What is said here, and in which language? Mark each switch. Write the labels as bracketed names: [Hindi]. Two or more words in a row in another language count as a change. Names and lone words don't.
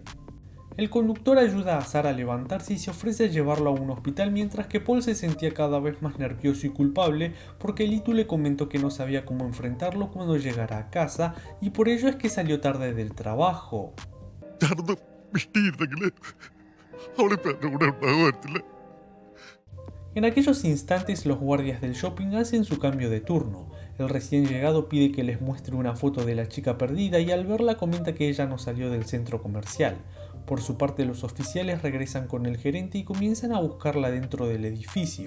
[Spanish] El conductor ayuda a Azar a levantarse y se ofrece a llevarlo a un hospital, mientras que Paul se sentía cada vez más nervioso y culpable porque Lito le comentó que no sabía cómo enfrentarlo cuando llegara a casa y por ello es que salió tarde del trabajo. [Malayalam] മിണ്ടിയിരുന്നെങ്കിൽ അവളിപ്പോ എന്റെ കൂടെ ഉണ്ടാകുമായിരുന്നില്ല. [Spanish] En aquellos instantes los guardias del shopping hacen su cambio de turno. El recién llegado pide que les muestre una foto de la chica perdida y al verla comenta que ella no salió del centro comercial. Por su parte los oficiales regresan con el gerente y comienzan a buscarla dentro del edificio.